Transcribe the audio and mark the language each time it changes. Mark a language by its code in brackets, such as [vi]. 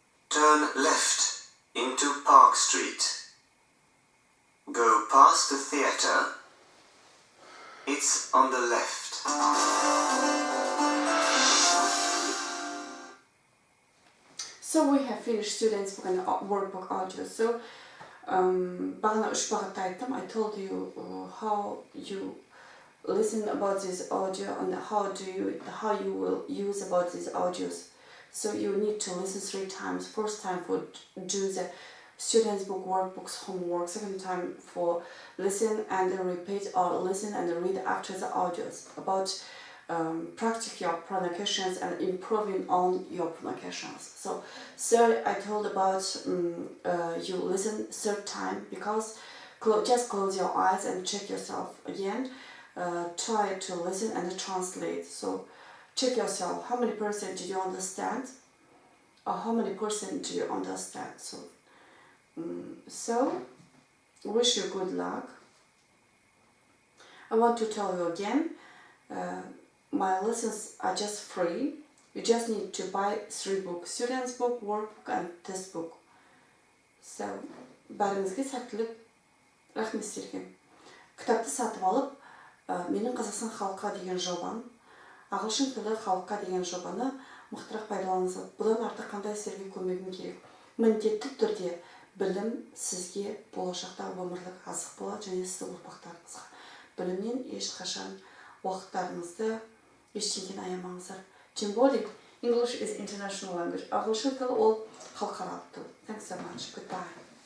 [en] Turn left into Park Street. Go past the theatre. It's on the left. So we have finished students book and workbook audio. [kk] So бағана 3 бағытта айттым. [en] I told you how you listen about this audio and how you will use about these audios. So you need to listen 3 times. First time for do the students book workbooks homework. Second time for listen and then repeat or listen and read after the audios about practice your pronunciations and improving on your pronunciations. So third, I told about you listen 3rd time because just close your eyes and check yourself again. Try to listen and translate. So check yourself. How many percent do you understand? Or how many percent do you understand? So wish you good luck. I want to tell you again. My lessons are just free. You just need to buy 3 books: students book, workbook and test book. [kk] So, бәріңізге сәттілік. Рахмет сіздерге. Кітапты сатып алып, менің Қазақстан халыққа деген жобам, ағылшын тілі халыққа деген жобаны мықтырақ пайдаланыңыз. Бұдан артық қандай сіздерге көмегім керек. Міндетті түрде білім сізге болашақта өмірлік азық болады және сіздің ұрпақтарыңызға. Білімнен ешқашан уақыттарыңызды ештеңеден аямаңыздар. [ru] Тем более, [en] English is international language. [kk] Ағылшын тілі ол халықаралық тіл. [en] Thanks so much. Goodbye.